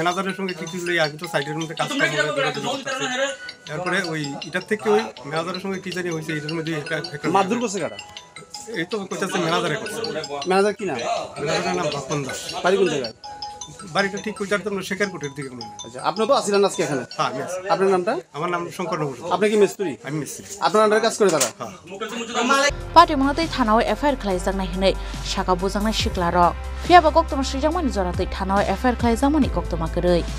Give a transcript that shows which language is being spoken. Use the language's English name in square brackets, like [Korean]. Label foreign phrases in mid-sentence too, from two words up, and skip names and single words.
[Bangla] ম্যানেজারের সঙ্গে কিছু আগে তো সাইডের মধ্যে কাজ করে তারপরে ওই এটার থেকে ওই ম্যানেজারের সঙ্গে কি জানি হয়েছে এটার মধ্যে মারধর করছে কারা এই তো কইতাছে ম্যানেজারে করছে ম্যানেজার কি নাম ম্যানেজারের নাম বাপন দাস বাড়ি কোন জায়গায় বাড়িটা ঠিক কইতার তো শেখারপুরের দিকে মনে হয় আচ্ছা আপনি তো আসিলেন আজকে এখানে হ্যাঁ আমি আপনার নামটা আমার নাম শঙ্কর নগর আপনি কি মিস্ত্রি আমি মিস্ত্রি আপনার আন্ডারে কাজ করে তারা হ্যাঁ [Kok Borok] Patimungni thanao FIR khlaijaknai hinai saka bujangnai siklarok Piaba koktoma srijangmani joratei thanao FIR khlaijakmani koktoma kwrwi